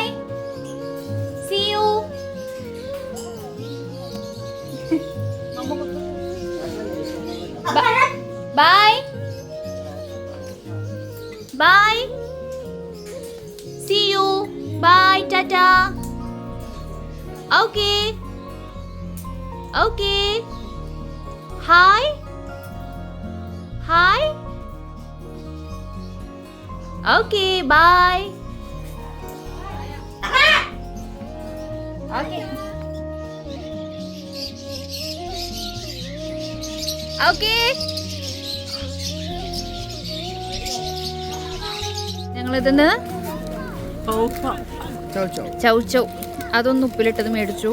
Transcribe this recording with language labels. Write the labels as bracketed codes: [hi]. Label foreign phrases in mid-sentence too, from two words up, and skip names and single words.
[en] See you. Bye. Bye. See you. Bye. Tata. Okay. Okay. Hi. Hi. Okay, bye. Okay. Okay. [ml] ഞങ്ങളിതിന്ന് ചൗ അതൊന്ന് ഉപ്പിലിട്ടത് മേടിച്ചു.